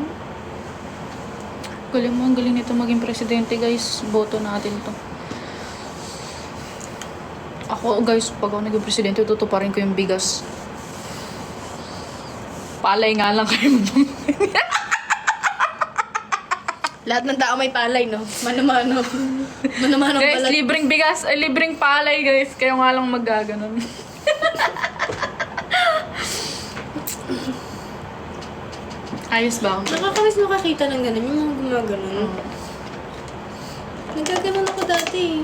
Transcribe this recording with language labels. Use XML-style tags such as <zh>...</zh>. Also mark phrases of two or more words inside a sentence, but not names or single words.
<tl>Galing mo, ang galing nito maging presidente, guys. Boto natin to. Ako, guys, pag ako naging presidente, tutuparin ko yung bigas. Palay nga lang kayo. Lahat ng tao may palay, no? Mano-mano. Mano-mano Guys, pala. libreng bigas, libreng palay, guys. Kayo nga lang magaganon. Ayos ba? Nakakamiss makakita ng ganun, yung mga gumaganon. Nagaganon ako dati.</tl>